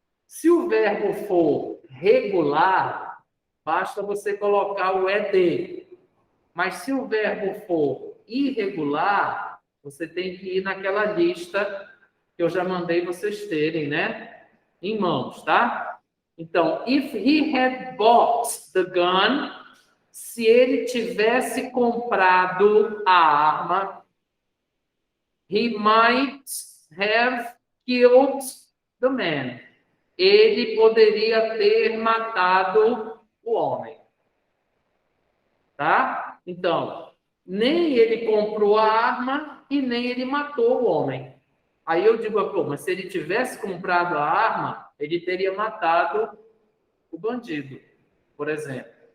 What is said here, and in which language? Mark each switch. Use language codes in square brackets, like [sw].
[pt] Se o verbo for regular, basta você colocar o ED. Mas se o verbo for irregular, você tem que ir naquela lista que eu já mandei vocês terem, né? Em mãos, tá? Então, [en] if he had bought the gun, [pt] se ele tivesse comprado a arma, [en] he might have killed the man. [pt] Ele poderia ter matado o homem. Tá? Então, nem ele comprou a arma e nem ele matou o homem. Aí eu digo, pô, mas se ele tivesse comprado a arma, ele teria matado o bandido, por exemplo.